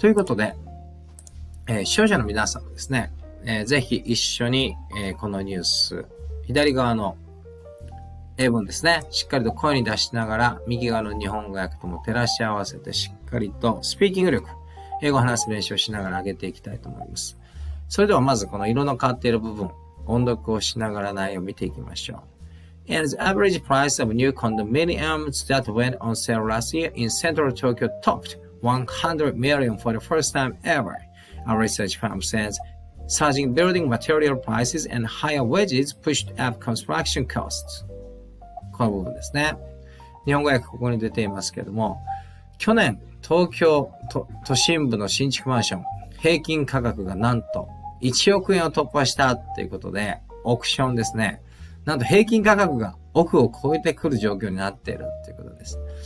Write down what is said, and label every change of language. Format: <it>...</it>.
<ja>ということで、視聴者の皆さんもですね、ぜひ一緒に、このニュース、左側の英文ですね、しっかりと声に出しながら、右側の日本語訳とも照らし合わせて、しっかりとスピーキング力、英語を話す練習をしながら上げていきたいと思います。それではまずこの色の変わっている部分、音読をしながら内容を見ていきましょう。</ja> <en>And the average price of new condominiums that went on sale last year in central Tokyo topped 100 million for the first time ever. A research firm says surging building material prices and higher wages pushed up construction costs.</en> <ja>この部分ですね。日本語訳ここに出ていますけれども、去年、東京都心部の新築マンション、平均価格がなんと1億円を突破したということで、億ションですね。なんと平均価格が億を超えてくる状況になっているということです。</ja>